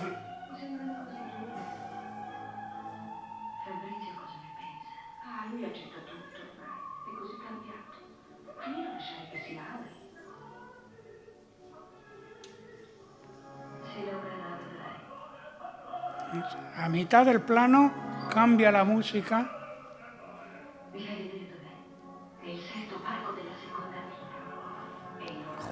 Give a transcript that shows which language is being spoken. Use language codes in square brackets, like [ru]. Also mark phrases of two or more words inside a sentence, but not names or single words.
[it] Mi sembra una cosa incredibile. Fabrizio cosa ne pensa? Ah, lui accetta tutto ormai. È così cambiato. Quindi non lasciare che si lauri. Si laureerà, vedrai. [es] A mitad del plano cambia la música. [it] Mi fai vedere dov'è? È il sesto palco della seconda fila.